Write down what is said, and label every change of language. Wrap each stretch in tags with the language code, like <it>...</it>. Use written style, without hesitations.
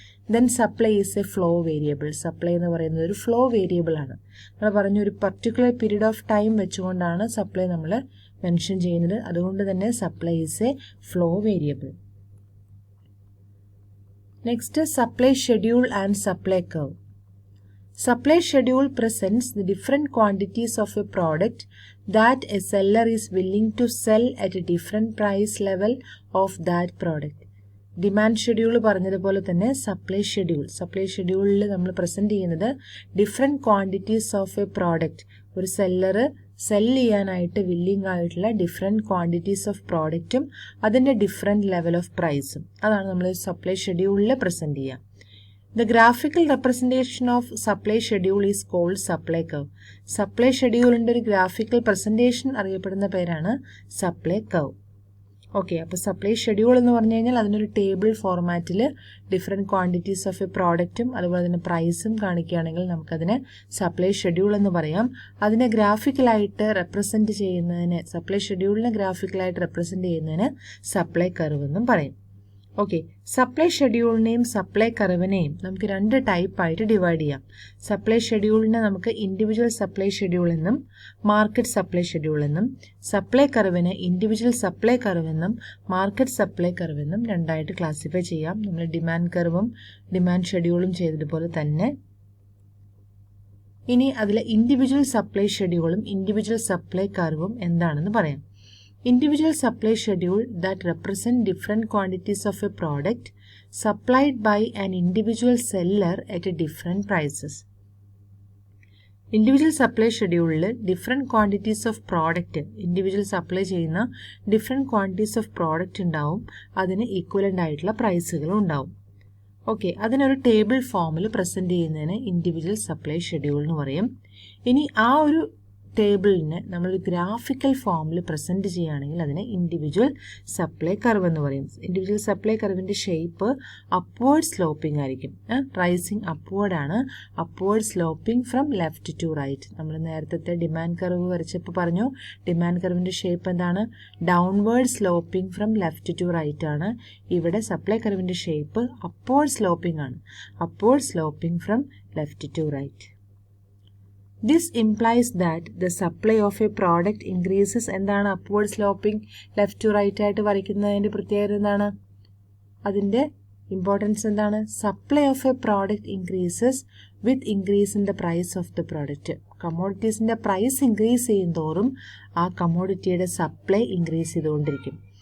<en>Then supply is a flow variable.</en> <ml>Supply എന്ന് പറയുന്നത് ഒരു ഫ്ലോ വേരിയബിൾ ആണ്. നമ്മൾ പറഞ്ഞു, ഒരു പർട്ടിക്കുലർ പീരീഡ് ഓഫ് ടൈം വെച്ചുകൊണ്ടാണ് സപ്ലൈ നമ്മൾ മെൻഷൻ ചെയ്യുന്നത്. അതുകൊണ്ട് തന്നെ</ml> <en>Supply is a flow variable. Next, supply schedule and supply curve. Supply schedule presents the different quantities of a product that a seller is willing to sell at a different price level of that product.</en> <ml>Demand schedule പറഞ്ഞതുപോലെ തന്നെ supply ഷെഡ്യൂളിൽ നമ്മൾ present ചെയ്യുന്നത് different quantities of A product. ഒരു seller cell ചെയ്യാനായിട്ട് willing ആയിട്ടുള്ള different quantities of പ്രോഡക്റ്റും അതിൻ്റെ different level of പ്രൈസും, അതാണ് നമ്മൾ സപ്ലൈ ഷെഡ്യൂളിൽ പ്രസന്റ് ചെയ്യുക.</ml> <en>The graphical representation of supply schedule is called supply curve.</en> <ml>Supply scheduleന്റെ ഒരു ഗ്രാഫിക്കൽ പ്രസന്റേഷൻ അറിയപ്പെടുന്ന പേരാണ് സപ്ലൈ കർവ്. ഓക്കെ, അപ്പോൾ സപ്ലൈ ഷെഡ്യൂൾ എന്ന് പറഞ്ഞു കഴിഞ്ഞാൽ അതിനൊരു ടേബിൾ ഫോർമാറ്റിൽ ഡിഫറെൻറ്റ് ക്വാണ്ടിറ്റീസ് ഓഫ് എ പ്രോഡക്റ്റും അതുപോലെ തന്നെ പ്രൈസും കാണിക്കുകയാണെങ്കിൽ നമുക്കതിനെ സപ്ലൈ ഷെഡ്യൂൾ എന്ന് പറയാം. അതിനെ ഗ്രാഫിക്കലായിട്ട് റെപ്രസെൻറ്റ് ചെയ്യുന്നതിന്, സപ്ലൈ ഷെഡ്യൂളിനെ ഗ്രാഫിക്കലായിട്ട് റെപ്രസെൻറ്റ് ചെയ്യുന്നതിന് സപ്ലൈ കർവ് എന്നും പറയും. ഓക്കെ, സപ്ലൈ ഷെഡ്യൂളിനെയും സപ്ലൈ കർവിനെയും നമുക്ക് 2 ടൈപ്പായിട്ട് ഡിവൈഡ് ചെയ്യാം. സപ്ലൈ ഷെഡ്യൂളിനെ നമുക്ക് ഇൻഡിവിജ്വൽ സപ്ലൈ ഷെഡ്യൂൾ എന്നും മാർക്കറ്റ് സപ്ലൈ ഷെഡ്യൂൾ എന്നും, സപ്ലൈ കർവിനെ ഇൻഡിവിജ്വൽ സപ്ലൈ കർവ് എന്നും മാർക്കറ്റ് സപ്ലൈ കർവ് എന്നും 2ആയിട്ട് ക്ലാസിഫൈ ചെയ്യാം. നമ്മൾ ഡിമാൻഡ് കർവും ഡിമാൻഡ് ഷെഡ്യൂളും ചെയ്തതുപോലെ തന്നെ. ഇനി അതിലെ ഇൻഡിവിജ്വൽ സപ്ലൈ ഷെഡ്യൂളും ഇൻഡിവിജ്വൽ സപ്ലൈ കർവും എന്താണെന്ന് പറയാം.</ml> <en>Individual supply schedule that represent different quantities of a product supplied by an individual seller at a different prices. Individual supply schedule different quantities of product, individual supply</en> <ml>ചെയ്യുന്ന</ml> <en>different quantities of product</en> <ml>ഉണ്ടാവും, അതിന് equivalent ആയിട്ടുള്ള പ്രൈസുകളും ഉണ്ടാവും. Okay, അതിനൊരു table ഫോമിൽ present ചെയ്യുന്നതിന് individual supply schedule എന്ന് പറയും. ഇനി ആ ഒരു ടേബിളിന് നമ്മൾ ഗ്രാഫിക്കൽ ഫോമിൽ പ്രസൻറ്റ് ചെയ്യുകയാണെങ്കിൽ അതിനെ ഇൻഡിവിജ്വൽ സപ്ലൈ കർവ് എന്ന് പറയും. Individual supply കർവിൻ്റെ shape upward sloping ആയിരിക്കും.</ml> <en>Rising അപ്വേർഡാണ്, upward sloping from left to right.</en> <ml>നമ്മൾ നേരത്തെ ഡിമാൻഡ് കർവ് വരച്ചപ്പോൾ പറഞ്ഞു, ഡിമാൻഡ് കർവിൻ്റെ ഷേപ്പ് എന്താണ്?</ml> <en>downward sloping from left to right</en> <ml>ആണ്. ഇവിടെ സപ്ലൈ കർവിൻ്റെ ഷേപ്പ്</ml> <en>Upward sloping ആണ്, upward sloping from left to right. This implies that the supply of a product increases.</en> <ml>എന്താണ് upward sloping left to right ആയിട്ട് വരയ്ക്കുന്നതിൻ്റെ പ്രത്യേകത എന്താണ്? അതിൻ്റെ importance എന്താണ്?</ml> <en>Supply of a product increases with increase in the price of the product.</en> <ml>കമ്മോഡിറ്റീസിൻ്റെ price increase ചെയ്യും തോറും ആ കമ്മോഡിറ്റിയുടെ supply increase ചെയ്തുകൊണ്ടിരിക്കും.</ml>